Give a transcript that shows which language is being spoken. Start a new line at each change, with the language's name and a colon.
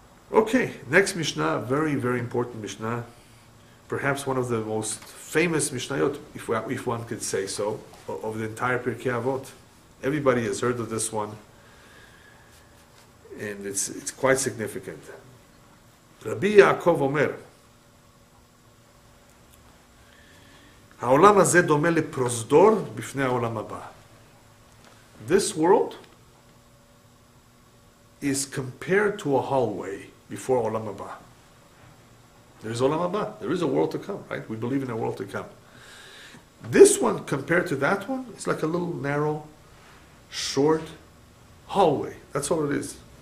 English: Okay, next Mishnah, very, very important Mishnah. Perhaps one of the most famous Mishnayot, if one could say so, of the entire Pirkei Avot. Everybody has heard of this one, and it's quite significant.
Hebrew: Rabbi Yaakov Omer, העולם הזה דומה לפרוזדור בפני העולם הבא.
English: This world is compared to a hallway before Olam Haba. There's Olam Haba. There is a world to come, right? We believe in a world to come. This one, compared to that one, is like a little narrow, short hallway. That's all it is.